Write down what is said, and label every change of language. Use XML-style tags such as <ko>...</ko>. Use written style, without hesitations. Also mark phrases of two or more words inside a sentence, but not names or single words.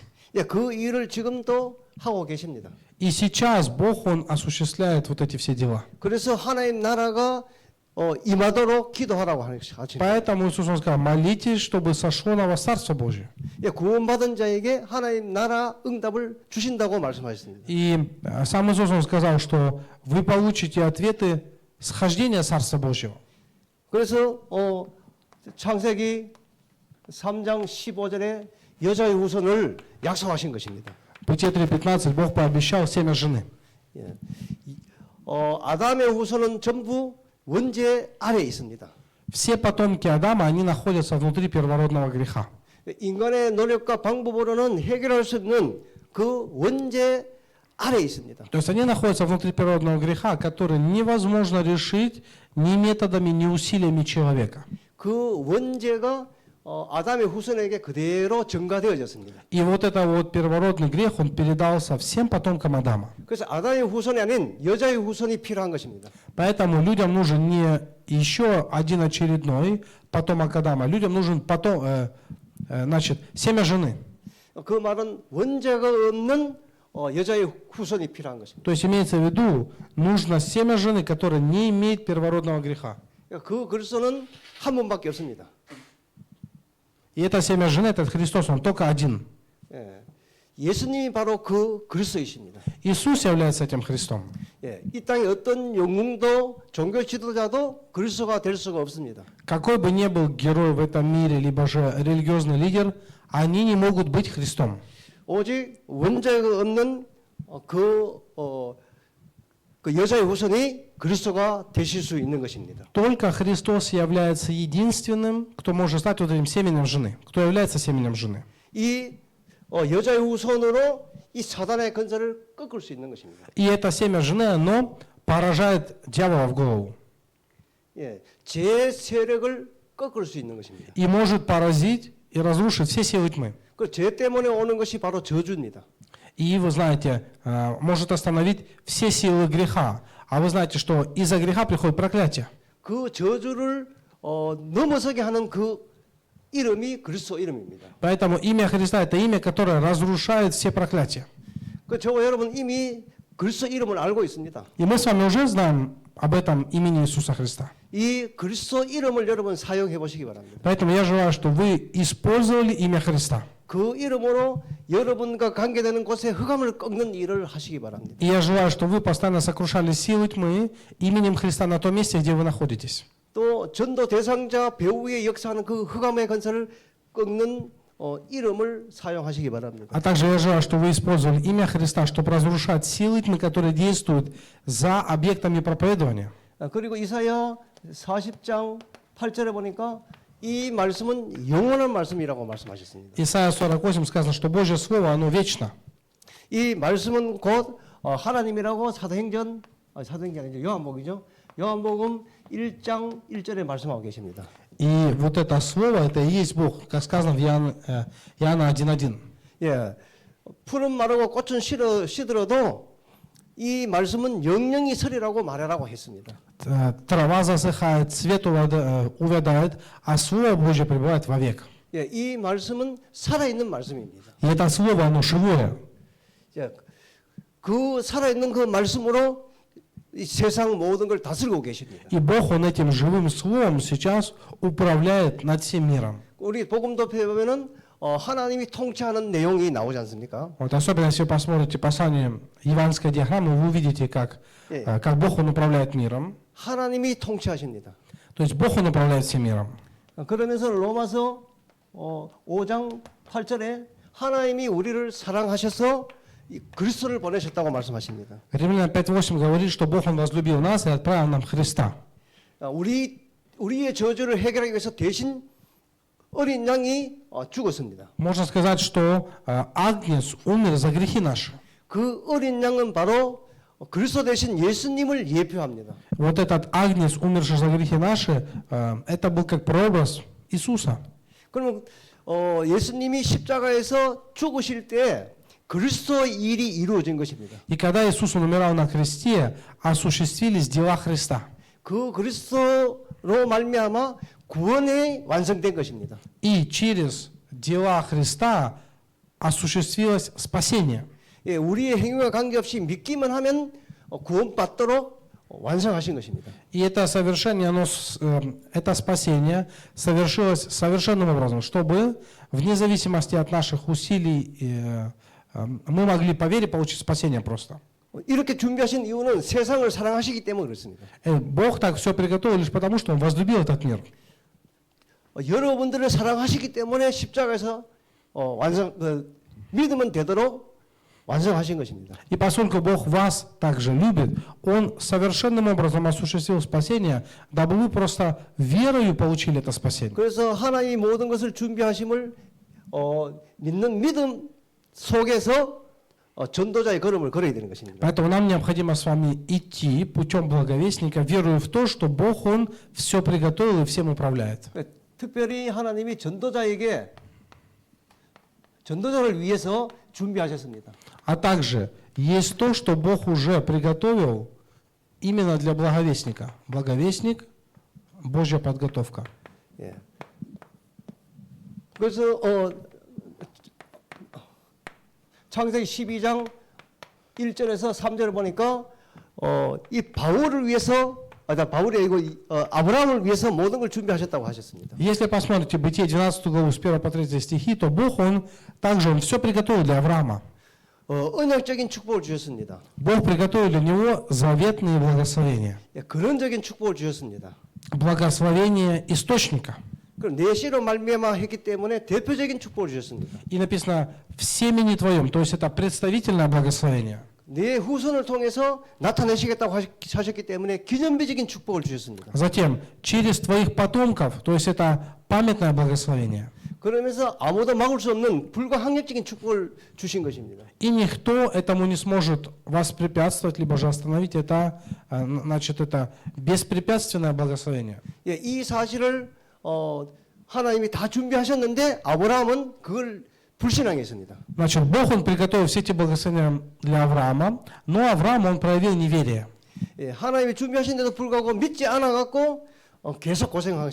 <ko>예, 그 일을 지금도 하고 계십니다.</ko> <ru>И сейчас Бог, Он осуществляет вот эти все дела.</ru> <ko>그래서 하나님 나라가 임하도록 기도하라고 하십니다.</ko> <ru>Поэтому Иисус Он сказал, молитесь, чтобы сошло на вас Царство Божие.</ru> <ko>예, 구원받은 자에게 하나님 나라 응답을 주신다고 말씀하셨습니다.</ko> <ru>И сам Иисус Он сказал, что вы получите ответы схождения Царства Божьего.</ru> <ko>그래서 창세기 3장 15절에 여자의 후손을 약속하신 것입니다.</ko> <ru>Бытие 3:15 Бог пообещал семя жены.</ru> <ko>예. 아담의 후손은 전부 원죄 아래에 있습니다.</ko> <ru>Все потомки Адама, они находятся внутри первородного греха.</ru> <ko>인간의 노력과 방법으로는 해결할 수 없는 그 원죄 아래에 있습니다.</ko> <ru>То есть они находятся внутри первородного греха, который невозможно решить ни методами, ни усилиями человека.</ru> <ko>그 원죄가 아담의 후손에게 그대로 전가되어졌습니다.</ko> <ru>И вот это вот первородный грех, он передался всем потомкам Адама.</ru> <ko>그래서 아담의 후손이 아닌 여자의 후손이 필요한 것입니다.</ko> <ru>Поэтому людям нужен не еще один очередной потомок Адама, людям нужен семя жены.</ru> <ko>그 말은 원죄가 없는 여자의 후손이 필요한 것입니다.</ko> <ru>То есть имеется в виду, нужно семя жены, которое не имеет первородного греха.</ru> <ko>그 그리스도는 한 분밖에 없습니다.</ko> <ru>И это семя жены, этот Христос, он только один.</ru> <ko>예. 예수님이 바로 그 그리스도이십니다.</ko> <ru>Иисус является этим Христом.</ru> <ko>예. 이 땅에 어떤 영웅도 종교 지도자도 그리스도가 될 수가 없습니다.</ko> <ru>Какой бы ни был герой в этом мире, либо же религиозный лидер, они не могут быть Христом.</ru> <ko>오직 원죄가 없는 그 여자의 후손이 그리스도가 되실 수 있는 것입니다.</ko> <ru>Только Христос является единственным, кто может стать вот этим семенем жены. Кто является семенем жены.</ru> <ko>이 여자의 후손으로 이 사단의 건설을 꺾을 수 있는 것입니다.</ko> <ru>И это семя жены, оно поражает дьявола в голову.</ru> <ko>예, 제 세력을 꺾을 수 있는 것입니다.</ko> <ru>И может поразить и разрушить все силы тьмы.</ru> <ko>그 죄 때문에 오는 것이 바로 저주입니다.</ko> <ru>И вы знаете, может остановить все силы греха. А вы знаете, что из-за греха приходит проклятие.</ru> <ko>그 저주를 넘어서게 하는 그 이름이 그리스도 이름입니다.</ko> <ru>Поэтому имя Христа – это имя, которое разрушает все проклятия.</ru> <ko>그 저와 여러분 이미 그리스도 이름을 알고 있습니다.</ko> <ru>И мы с вами уже знаем об этом имени Иисуса Христа.</ru> <ko>이 그리스도 이름을 여러분 사용해 보시기 바랍니다.</ko> <ru>Поэтому я желаю, чтобы вы использовали имя Христа.</ru> <ko>그 이름으로 여러분과 관계되는 곳에 흑암을 꺾는 일을 하시기 바랍니다.</ko> <ru>И я желаю, чтобы вы постоянно сокрушали силы тьмы именем Христа на том месте, где вы находитесь.</ru> <ko>또 전도 대상자 배후에 역사하는 그 흑암의 건설을 꺾는 이름을 사용하시기 바랍니다.</ko> <ru>А также я желаю, чтобы вы использовали имя Христа, чтобы разрушать силы тьмы, которые действуют за объектами проповедования.</ru> <ko>그리고 이사야 40장 8절에 보니까 이 말씀은 영원한 말씀이라고 말씀하셨습니다.</ko> <ru>Исайя 48 сказано, что Божье Слово, оно вечно.</ru> <ko>이 말씀은 곧 하나님이라고 사도행전 아니죠. 요한복음이죠. 요한복음 1장 1절에 말씀하고 계십니다.</ko> <ru>И вот это Слово, это и есть Бог, как сказано в Иоанна 1:1.</ru> <ko>예, 푸른 마르고 꽃은 시들어도 이 말씀은 영영이 서리라고 말하라고 했습니다.</ko> <ru>Трава засыхает, цвет увядает, а Слово Божье пребывает вовек.</ru> <ko>예, 이 말씀은 살아있는 말씀입니다.</ko> <ru>И это Слово, оно живое.</ru> <ko>예, 그 살아있는 그 말씀으로 이 세상 모든 걸 다스리고 계십니다.</ko> <ru>И Бог, Он этим живым Словом сейчас управляет над всем миром.</ru> <ko>우리 복음도표에 보면은 하나님이 통치하는 내용이 나오지 않습니까?</ko> <ru>Вот особенно, если вы посмотрите послание евангельской диаграммы, вы увидите, как Бог, Он управляет миром.</ru> <ko>하나님이 통치하십니다.</ko> <ru>То есть Бог, Он управляет всем миром.</ru> <ko>그러면서 로마서 5장 8절에 하나님이 우리를 사랑하셔서 이 그리스도를 보내셨다고 말씀하십니다.</ko> <ru>Римлянам 5:8 говорит, что Бог, Он возлюбил нас и отправил нам Христа.</ru> <ko>우리의 저주를 해결하기 위해서 대신 어린 양이 죽었습니다.</ko> <ru>Можно сказать, что Агнец умер за грехи наши.</ru> <ko>그 어린 양은 바로 그리스도 대신 예수님을 예표합니다.</ko> <ru>Вот этот Агнец, умерший за грехи наши, это был как прообраз Иисуса.</ru> <ko>그러면 예수님이 십자가에서 죽으실 때 그리스도의 일이 이루어진 것입니다.</ko> <ru>И когда Иисус умирал на кресте, осуществились дела Христа.</ru> <ko>그 그리스도로 말미암아 구원이 완성된 것입니다.</ko> <ru>И через дела Христа осуществилось спасение.</ru> <ko>예, 우리의 행위와 관계없이 믿기만 하면 구원받도록 완성하신 것입니다.</ko> <ru>И это совершение, это спасение совершилось совершенным образом, чтобы вне зависимости от наших усилий мы могли по вере получить спасение просто.</ru> <ko>이렇게 준비하신 이유는 세상을 사랑하시기 때문에 그렇습니다.</ko> <ru>Бог так все приготовил лишь потому, что Он возлюбил этот мир.</ru> <ko>여러분들을 사랑하시기 때문에 십자가에서 믿으면 되도록 완성하신 것입니다.</ko> <ru>И поскольку Бог вас также любит, Он совершенным образом осуществил спасение, дабы вы просто верою получили это спасение.</ru> <ko>그래서 하나님이 모든 것을 준비하심을 믿는 믿음 속에서 전도자의 걸음을 걸어야 되는 것입니다.</ko> <ru>Поэтому нам необходимо с вами идти путем благовестника, веруя в то, что Бог, Он все приготовил и всем управляет.</ru> <ko>특별히 하나님이 전도자를 위해서 준비하셨습니다.</ko> <ru>А также есть то, что Бог уже приготовил именно для благовестника. Благовестник – Божья подготовка.</ru> <ko>예. 그래서 창세기 12장 1절에서 3절을 보니까 이 바울을 위해서 바울이 아니고 아브라함을 위해서 모든 걸 준비하셨다고 하셨습니다.</ko> <ru>Если посмотрите Бытие 12 главу с 1 по 3 стихи, то Бог, Он все приготовил для Авраама.</ru> <ko>언약적인 축복을 주셨습니다.</ko> <ru>Бог приготовил для него заветные благословения.</ru> <ko>예, 근원적인 축복을 주셨습니다.</ko> <ru>Благословение источника.</ru> <ko>그럼 내시로 말미암아 했기 때문에 대표적인 축복을 주셨습니다.</ko> <ru>И написано «в семени твоем», то есть это представительное благословение.</ru> <ko>내 후손을 통해서 나타내시겠다고 하셨기 때문에 기념비적인 축복을 주셨습니다.</ko> <ru>Затем «через твоих потомков», то есть это памятное благословение.</ru> <ko>그러면서 아무도 막을 수 없는 불가항력적인 축복을 주신 것입니다.</ko> <ru>И никто этому не сможет воспрепятствовать, либо же остановить это, значит, это беспрепятственное благословение.</ru> <ko>예, 이 사실을 하나님이 다 준비하셨는데 아브라함은 그걸 불신앙했습니다.</ko> <ru>Значит, Бог, Он приготовил все эти благословения для Авраама, но Авраам, он проявил неверие.</ru> <ko>예, 하나님이 준비하신데도 불구하고 믿지 않아갖고 계속 고생한</ko>